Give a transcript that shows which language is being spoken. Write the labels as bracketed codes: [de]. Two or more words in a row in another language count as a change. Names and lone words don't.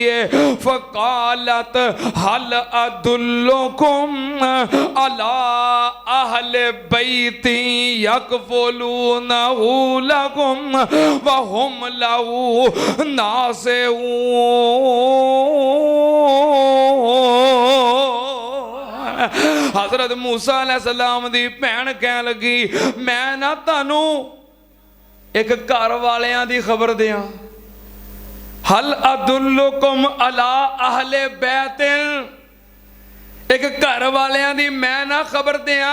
[ar] فقالت هل أدلكم على أهل بيت يكفلونه لكم وهم له ناصحون. [pa] حضرت موسیٰ علیہ السلام دی بھین کہن لگی میں نا تہانوں اک گھر والیاں دی خبر دیاں. [ar] هل أدلكم على أهل بيت, [pa] اک گھر والیاں دی میں نا خبر دیاں.